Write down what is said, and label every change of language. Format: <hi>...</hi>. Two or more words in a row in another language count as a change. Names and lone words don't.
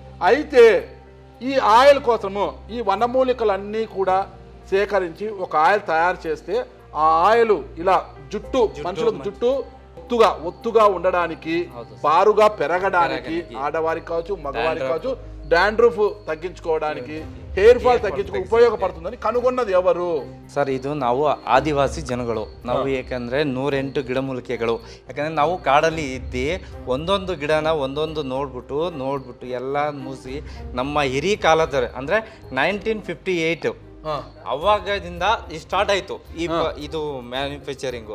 <te>అయితే ఈ ఆయిల్ కోసము ఈ వనమూలికలన్నీ కూడా సేకరించి ఒక ఆయిల్ తయారు చేస్తే ఆ ఆయిల్ ఇలా జుట్టు, మనుషులకు జుట్టు ఒత్తుగా ఉండడానికి, బారుగా పెరగడానికి, ఆడవారికి కావచ్చు మగవారికి కావచ్చు, డాండ్రూఫ్ తగ్గించుకోవడానికి,</te> <en>hair fall</en> <kn>ತಗ್ಗಿಸಕ್ಕೆ ಉಪಯೋಗಪಡುತ್ತದೆ ಕನುಗೊಂಡದ್ದು ಯಾವರು ಸರ್? ಇದು ನಾವು ಆದಿವಾಸಿ ಜನಗಳು. ನಾವು ಏಕೆಂದರೆ 108 ಗಿಡಮೂಲಿಕೆಗಳು. ಯಾಕಂದರೆ ನಾವು ಕಾಡಲ್ಲಿ ಇದ್ದು ಒಂದೊಂದು ಗಿಡನ ಒಂದೊಂದು ನೋಡ್ಬಿಟ್ಟು ಎಲ್ಲ ಮೂಸಿ ನಮ್ಮ ಹಿರಿ ಕಾಲದ ಅಂದರೆ 1958 ಅವಾಗದಿಂದ ಸ್ಟಾರ್ಟ್ ಆಯ್ತು ಇದು ಮ್ಯಾನುಫ್ಯಾಕ್ಚರಿಂಗ್</kn>